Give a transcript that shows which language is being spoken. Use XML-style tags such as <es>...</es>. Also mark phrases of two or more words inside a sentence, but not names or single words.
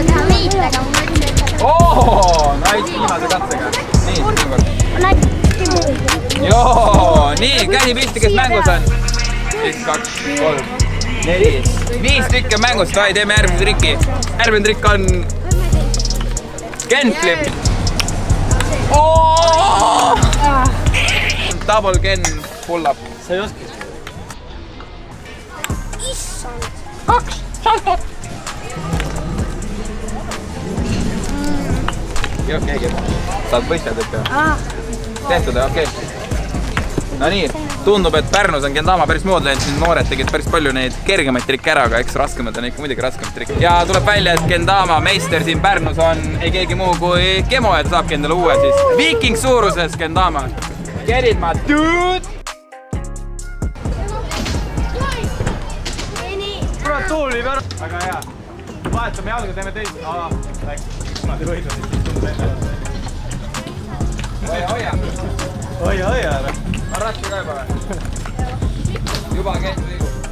<en>Ooo, nice,</en> <et>viimase katsega. Nii, joo, nii, käsi pisti, kes mängus on. 1, 2, 3, 4, 5 tükki on mängus, vai teeme järgmise trikki. Järgmine trikk on Kenflip.</et> <en>Double Ken pull-up.</en> <et>Sa ei oska? 2 saltot. Okei. Saad võistled, et tehtud, okei. No nii, tundub, et Pärnus on Kendama päris mood läinud, siin noored tegid päris palju neid kergemaid trikke ära, aga eks raskemad on ikka muidugi raskemad trikke. Ja tuleb välja, et Kendama meister siin Pärnus on ei keegi muu kui Kemo, et saabki endale uue siis viiking suuruses Kendama.</et> <en>Get it, my dude!</en> <et>Kurat, tuul viib ära. Väga hea. Vahetame jalga, teeme teist. Läks. Kuna te võidame, siis tundub enne. Hoia. Hoia ära. On raske ka juba või? Juba käib liigub.</et>